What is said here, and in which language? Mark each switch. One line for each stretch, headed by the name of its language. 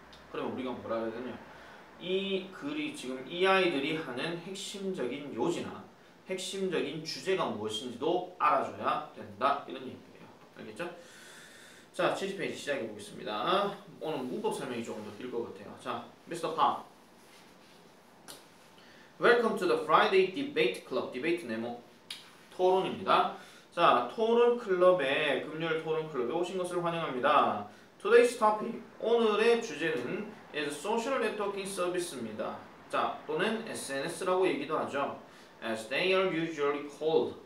Korean: 그러면 우리가 뭐라 해야 되냐? 이 글이 지금 이 아이들이 하는 핵심적인 요지나 핵심적인 주제가 무엇인지도 알아줘야 된다. 이런 얘기예요. 알겠죠? 자, 70페이지 시작해 보겠습니다. 오늘 문법 설명이 조금 더 길 것 같아요. 자, Mr. Park.
English: Welcome to the Friday Debate Club.
Korean: 디베이트 네모 토론입니다. 자, 토론 클럽에 금요일 토론 클럽에 오신 것을 환영합니다.
English: Today's topic.
Korean: 오늘의 주제는
English: is social networking service입니다.
Korean: 자, 또는 SNS라고 얘기도 하죠.
English: As they are usually called.